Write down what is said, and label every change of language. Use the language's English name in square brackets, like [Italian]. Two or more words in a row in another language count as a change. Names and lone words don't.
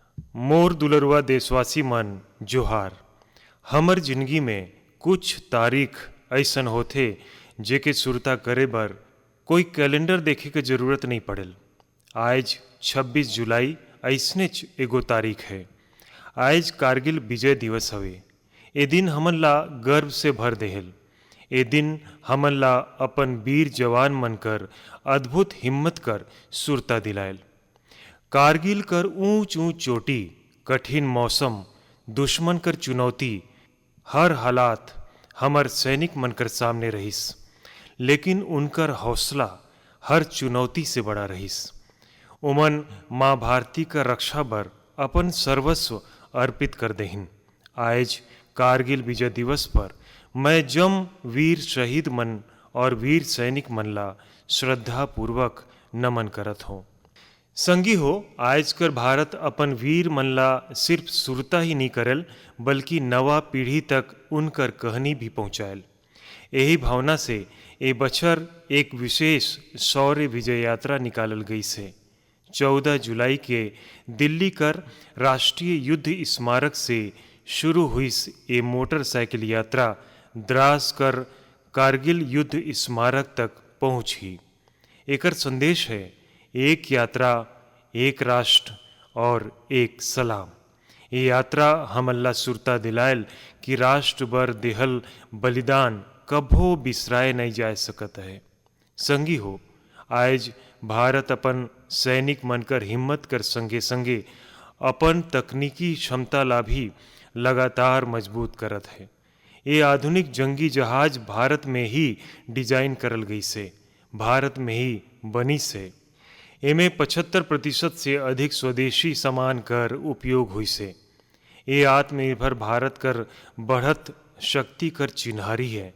[Surgujia] मोर दुलरुआ देशवासी मन जोहार। हमर जिंदगी में कुछ तारीख ऐसन होथे जेके सुरता करे बर कोई कैलेंडर देखे के जरूरत नहीं पड़ेल। आज 26 जुलाई ऐसनेच एगो तारीख है। आज कारगिल विजय दिवस हवे। ए दिन हमन ला गर्व से भर देहेल। ए दिन हमन ला अपन वीर जवान मन कर अद्भुत हिम्मत कर सुरता दिलायल। कारगिल कर ऊंच ऊंच चोटी, कठिन मौसम, दुश्मन कर चुनौती, हर हालात हमर सैनिक मन कर सामने रहिस, लेकिन उनकर हौसला हर चुनौती से बड़ा रहिस। उमन माँ भारती का रक्षा बर अपन सर्वस्व अर्पित कर देहिन। आज कारगिल विजय दिवस पर मैं जम वीर शहीद मन और वीर सैनिक मन ला श्रद्धा पूर्वक नमन करत हूँ। संगी हो, आज कर भारत अपन वीर मन ला सिर्फ सुरता ही नहीं करल, बल्कि नवा पीढ़ी तक उनकर कहानी भी पहुँचायल। यही भावना से ए बछर एक विशेष शौर्य विजय यात्रा निकालल गई से 14 जुलाई के दिल्ली कर राष्ट्रीय युद्ध स्मारक से शुरू हुई ये मोटरसाइकिल यात्रा द्रास कर कारगिल युद्ध स्मारक तक पहुँची। एकर संदेश है एक यात्रा, एक राष्ट्र और एक सलाम। ये यात्रा हमल्ला सुरता दिलायल कि राष्ट्र बर देहल बलिदान कभो बिसराए नहीं जा सकत है। संगी हो, आज भारत अपन सैनिक मनकर हिम्मत कर संगे संगे अपन तकनीकी क्षमता ला भी लगातार मजबूत करत है। ये आधुनिक जंगी जहाज भारत में ही डिजाइन करल गई से, भारत में ही बनी से। एमे 75% से अधिक स्वदेशी सामान कर उपयोग हुई से। ये आत्मनिर्भर भारत कर बढ़त शक्ति कर चिन्हारी है।